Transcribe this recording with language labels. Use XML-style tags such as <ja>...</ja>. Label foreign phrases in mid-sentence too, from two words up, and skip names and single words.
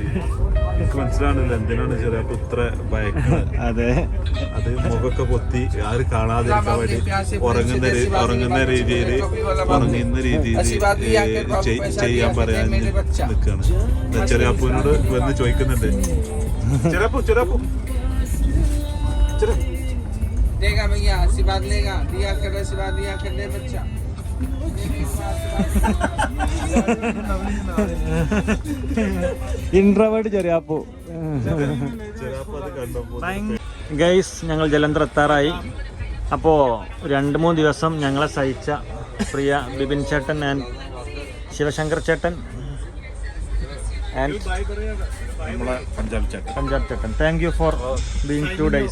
<ml>എനിക്ക് മനസ്സിലാണില്ല എന്തിനാണ് ചെറിയാപ്പൂ ഇത്ര ഭയക്കുന്നത്. അതെ, അത് മുഖമൊക്കെ പൊത്തി ആര് കാണാതിരിക്കാൻ വേണ്ടി ഉറങ്ങുന്ന രീതിയിൽ ചെയ്യാൻ പറയാൻ നിൽക്കുകയാണ്. ചെറിയാപ്പൂവിനോട് വന്ന് ചോദിക്കുന്നുണ്ട്, ചെറിയാപ്പൂ ചെറിയാപ്പൂ</ml> <hi>देगा भैया आशीर्वाद लेगा, दिया कर आशीर्वाद दिया कर ले बच्चा.</hi> <ml>ഇൻട്രോവേർട്ട് ചെറിയാപ്പൂ. ഗൈസ്, ഞങ്ങൾ ജലന്ധർ എത്താറായി. അപ്പോൾ 2-3 ദിവസം ഞങ്ങളെ സഹിച്ച പ്രിയ ബിപിൻ ചേട്ടൻ ആൻഡ് ശിവശങ്കർ ചേട്ടൻ ആൻഡ് പഞ്ചാബ് ചേട്ടൻ,</ml> <en>thank you for being 2 days.</en>